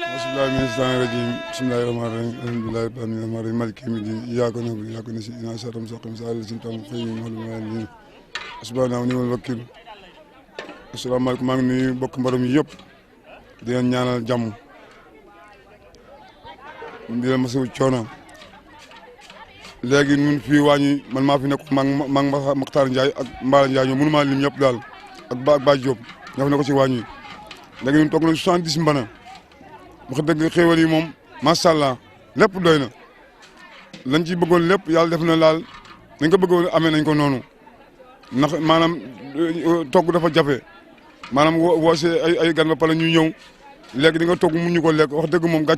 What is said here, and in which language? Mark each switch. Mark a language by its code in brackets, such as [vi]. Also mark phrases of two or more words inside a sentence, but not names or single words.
[ar] بالله من الشيطان الرجيم بسم الله الرحمن الرحيم الحمد لله رب العالمين مالك يوم الدين إياك نعبد وإياك نستعين اهدنا الصراط المستقيم صراط الذين أنعمت عليهم سبحانه ونعم الوكيل. [wo] Asalaamaaleykum, maa ngi nuyu mbokk mbaram yi yëpp di leen ñaanal jàmm di leen masawu coono. léegi ñun fii wàññi man maa fi nekk maa ngi Makhtar Ndiaye ak Mbala Ndiaye ñoom mënu maa lim ñëpp daal ak Ba Diop ñoo fi nekk ci wàññi léegi ñun toog nañ 70 mbana wax dëgg xéewal yi moom [ar] ما شاء الله [wo] lépp doy na lañ ci bëggoon lépp yàlla def na laal nañ ko bëggoon amee nañ ko noonu ndax maanaam togg dafa jafe maanaam woo see ay gan ba pare ñu ñëw léegi di nga togg mun ñu ko lekk wax dëgg moom